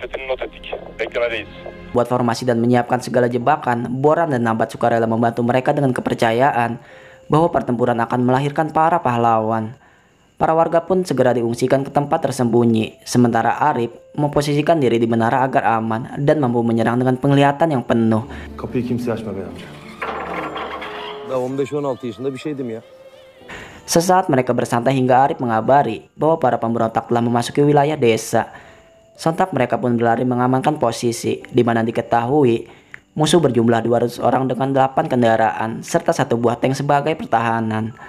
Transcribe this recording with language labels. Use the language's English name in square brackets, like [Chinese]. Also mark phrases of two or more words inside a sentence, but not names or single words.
[Indonesian] Buat formasi dan menyiapkan segala jebakan, Boran dan Nabat sukarela membantu mereka dengan kepercayaan bahwa pertempuran akan melahirkan para pahlawan. Para warga pun segera diungsikan ke tempat tersembunyi, sementara Arif memposisikan diri di menara agar aman dan mampu menyerang dengan penglihatan yang penuh. [Turkish] Kapıyı kimseye açma bey amca. Daha 15-16 yaşında bir şeydim ya. [Indonesian] Sesaat mereka bersantai hingga Arif mengabari bahwa para pemberontak telah memasuki wilayah desa. Sontak mereka pun berlari mengamankan posisi, di mana diketahui musuh berjumlah 200 orang dengan 8 kendaraan serta 1 buah tank sebagai pertahanan.